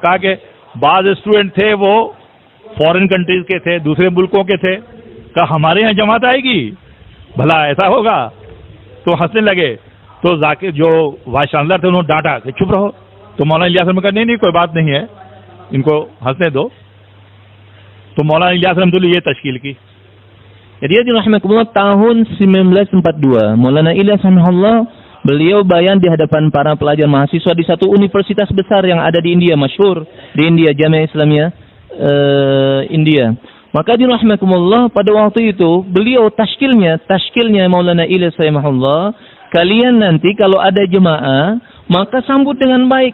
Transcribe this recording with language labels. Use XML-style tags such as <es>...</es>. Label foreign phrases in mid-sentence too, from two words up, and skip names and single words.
<hi>कहा कि बाज़ स्टूडेंट थे वो फॉरेन कंट्रीज के थे, दूसरे मुल्कों के थे, कहा हमारे यहाँ जमात आएगी, भला ऐसा होगा. तो हंसने लगे. तो जाकिर जो वाइस चांसलर थे उन्होंने डांटा कि चुप रहो. तो मौलाना इलियास ने कहा नहीं कोई बात नहीं है, इनको हंसने दो. तो मौलाना इलियास रहमतुल्लाह ये तश्कील की.</hi> <id>Jadi rahimahullah tahun 1942, Maulana Ilyas rahimahullah beliau bayan di hadapan para pelajar mahasiswa di satu universitas besar yang ada di India, masyhur di India, Jamiah Islamia India. Maka rahimahullah pada waktu itu beliau tashkilnya Maulana Ilyas rahimahullah, kalian nanti kalau ada jemaah maka sambut dengan baik.</id>